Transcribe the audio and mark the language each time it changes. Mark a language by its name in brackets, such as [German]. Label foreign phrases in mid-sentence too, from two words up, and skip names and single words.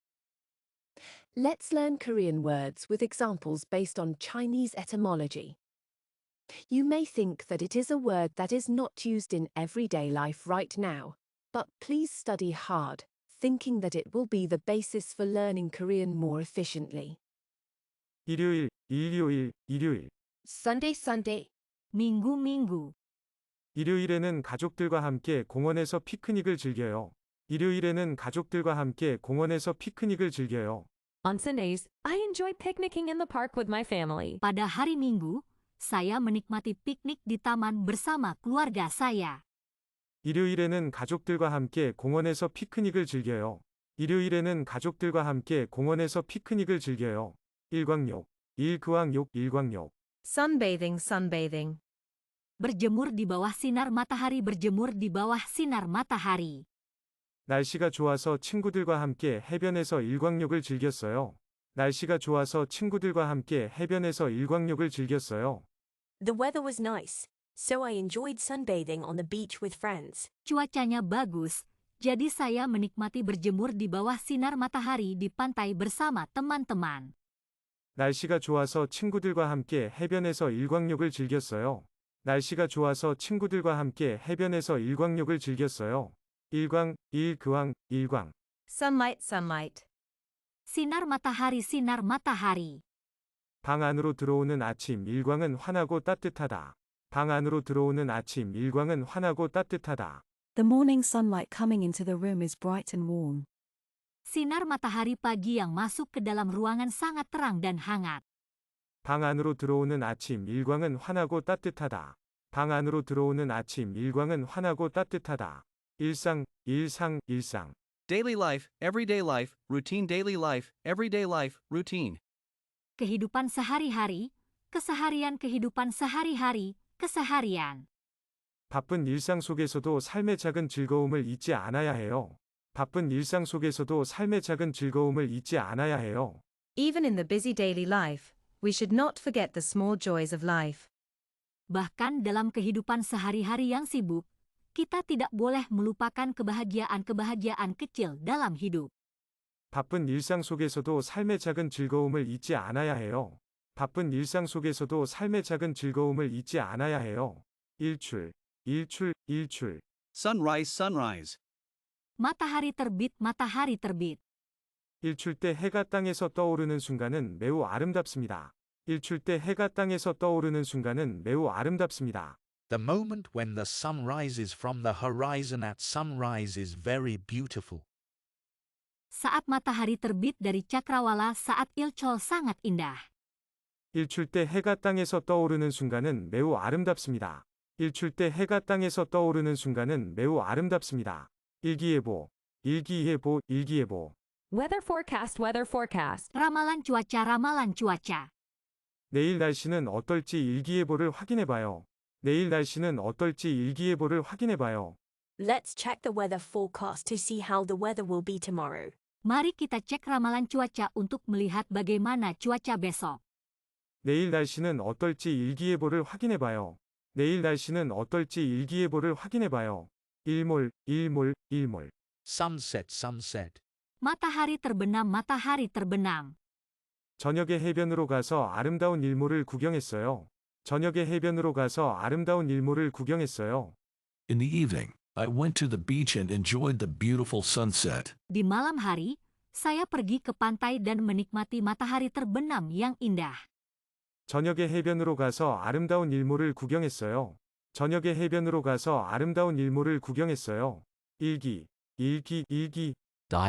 [English] Let's learn Korean words with examples based on Chinese etymology. You may think that it is a word that is not used in everyday life right now, but please study hard, thinking that it will be the basis for learning Korean more efficiently. [Korean] 일요일, 일요일, 일요일. [English] Sunday, Sunday. [Indonesian] Minggu, minggu. [Korean] 일요일에는 가족들과 함께 공원에서 피크닉을 즐겨요. 일요일에는 가족들과 함께 공원에서 피크닉을 즐겨요. [English] On Sundays, I enjoy picnicking in the park with my family. [Indonesian] Pada hari Minggu, saya menikmati piknik di taman bersama keluarga saya. [Korean] 일요일에는 가족들과 함께 공원에서 피크닉을 즐겨요. 일요일에는 가족들과 함께 공원에서 피크닉을 즐겨요. 일광욕, 일그왕욕, 일광욕. [English] Sunbathing, sunbathing. [Indonesian] Berjemur di bawah sinar matahari, berjemur di bawah sinar matahari. [Korean] 날씨가 좋아서 친구들과 함께 해변에서 일광욕을 즐겼어요. 날씨가 좋아서 친구들과 함께 해변에서 일광욕을 즐겼어요. [English] The weather was nice, so I enjoyed sunbathing on the beach with friends. [Indonesian] Cuacanya bagus, jadi saya menikmati berjemur di bawah sinar matahari di pantai bersama teman-teman. [Korean] 날씨가 좋아서 친구들과 함께 해변에서 일광욕을 즐겼어요. 날씨가 좋아서 친구들과 함께 해변에서 일광욕을 즐겼어요. 일광, 일그왕, 일광. [English] Sunlight, sunlight. [Indonesian] Sinar matahari, sinar matahari. [Korean] 방 안으로 들어오는 아침 일광은 환하고 따뜻하다. 방 안으로 들어오는 아침 일광은 환하고 따뜻하다. [English] The morning sunlight coming into the room is bright and warm. [Indonesian] Sinar matahari pagi yang masuk ke dalam ruangan sangat terang dan hangat. [Korean] 방 안으로 들어오는 아침 일광은 환하고 따뜻하다. 방 안으로 들어오는 아침 일광은 환하고 따뜻하다. 일상, 일상, 일상. [English] Daily life, everyday life, routine daily life, everyday life, routine. [Indonesian] Kehidupan sehari-hari, keseharian kehidupan sehari-hari, keseharian. [Korean] 바쁜 일상 속에서도 삶의 작은 즐거움을 잊지 않아야 해요. 바쁜 일상 속에서도 삶의 작은 즐거움을 잊지 않아야 해요. [English] Even in the busy daily life, we should not forget the small joys of life. [Indonesian] Bahkan dalam kehidupan sehari-hari yang sibuk, kita tidak boleh melupakan kebahagiaan-kebahagiaan kecil dalam hidup. [Korean] 바쁜 일상 속에서도 삶의 작은 즐거움을 잊지 않아야 해요. 바쁜 일상 속에서도 삶의 작은 즐거움을 잊지 않아야 해요. 일출, 일출, 일출. [English] Sunrise, sunrise. [Indonesian] Matahari terbit, matahari terbit. [Korean] 일출 때 해가 땅에서 떠오르는 순간은 매우 아름답습니다. 일출 때 해가 땅에서 떠오르는 순간은 매우 아름답습니다. [English] The moment when the sun rises from the horizon at sunrise is very beautiful. [Indonesian] Saat matahari terbit dari cakrawala saat ilchol sangat indah. [Korean] 일출 때 해가 땅에서 떠오르는 순간은 매우 아름답습니다. 일출 때 해가 땅에서 떠오르는 순간은 매우 아름답습니다. 일기예보, 일기예보, 일기예보. [English] Weather forecast, weather forecast. [Indonesian] Ramalan cuaca, ramalan cuaca. [Korean] 내일 날씨는 어떨지 일기예보를 확인해봐요. 내일 날씨는 어떨지 일기예보를 확인해봐요. [English] Let's check the weather forecast to see how the weather will be tomorrow. [Indonesian] Mari kita cek ramalan cuaca untuk melihat bagaimana cuaca besok. [Korean] 내일 날씨는 어떨지 일기예보를 확인해봐요. 내일 날씨는 어떨지 일기예보를 확인해봐요. 일몰, 일몰, 일몰. [English] Sunset, sunset. [Indonesian] Matahari terbenam, matahari terbenam. [Korean] 저녁에 해변으로 가서 아름다운 일몰을 구경했어요. 저녁에 해변으로 가서 아름다운 일몰을 구경했어요. [English] In the evening, I went to the beach and enjoyed the beautiful sunset. [Indonesian] Di malam hari, saya pergi ke pantai dan menikmati matahari terbenam yang indah. [Korean] 저녁에 해변으로 가서 아름다운 일몰을 구경했어요. 저녁에 해변으로 가서 아름다운 일몰을 구경했어요. 일기, 일기, 일기.